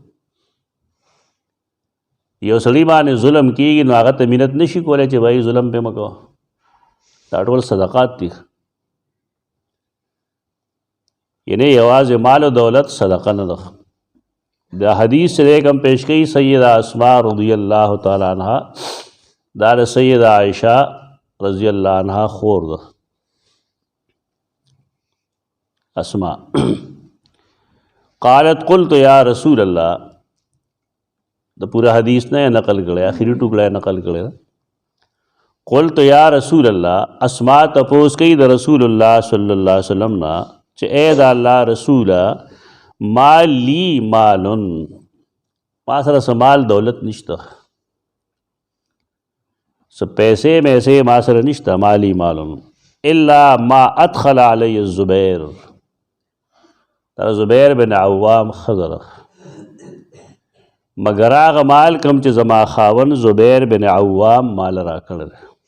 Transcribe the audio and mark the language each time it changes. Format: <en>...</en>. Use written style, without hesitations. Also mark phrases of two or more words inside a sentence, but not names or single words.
<ps>یو سړي باندې ظلم کېږي نو هغه ته مینت نشي کولی چې بھائی ظلم پې مه کوه. دا ټول صدقات دي. یعنی یوازې مال و دولت صدقه نه ده. دا حدیث چې کوم پیش کوي سیدہ اسماء</ps> <ar>رضی اللہ تعالی عنہ،</ar> <ps>دا د سیدہ عائشہ</ps> <ar>رضی اللہ عنہ</ar> <ps>خور ده اسماء.</ps> <ar>قالت قلت یا رسول اللہ،</ar> <ps>دا پورا حدیث نے نقل کړی، آخری ټوکړه نقل کړی.</ps> <ar>قلت یا رسول اللہ،</ar> <ps>اسماء تپوس کوي د رسول اللہ</ps> <ar>صلی اللہ علیہ وسلم</ar> <ps>نا چې اے د الله رسوله</ps> <ar>ما لی مالن،</ar> <ps>ما سره څه مال دولت نشته، څه پیسې میسې ما سره نشته.</ps> <ar>مالی مالن الا ما ادخل علی الزبیر،</ar> <ps>دا زبیر بن عوام خزره، مگر هغه مال کم چې زما خاون زبیر بن عوام مال راکړی دی.</ps>